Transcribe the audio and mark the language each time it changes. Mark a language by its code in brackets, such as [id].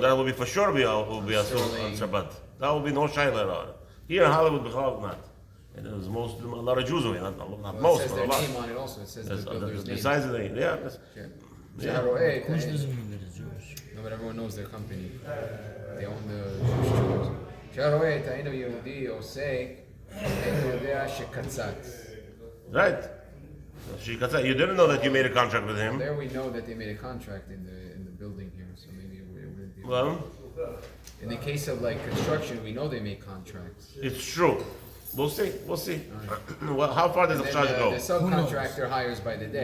[en] That will be for sure will be asur on Shabbat. That will be no shayla about it. Here in Hollywood, B'chalav not. And there's a lot of Jews over here, not most, it says but a their lot. name on it also. It says the builder's name. Besides the name, yeah. Kush doesn't mean that it's Jewish. No, but everyone knows their company. They own the Jews. [he] שהרואה את האינו יהודי עושה, אינו יודע שקצץ. [en] Right. You didn't know that you made a contract with him. There we know that they made a contract in the building here, so maybe it wouldn't be. Well, in the case of like construction, we know they make contracts. it's true. We'll see. Right. Well, how far does the charge go? The subcontractor hires by the day.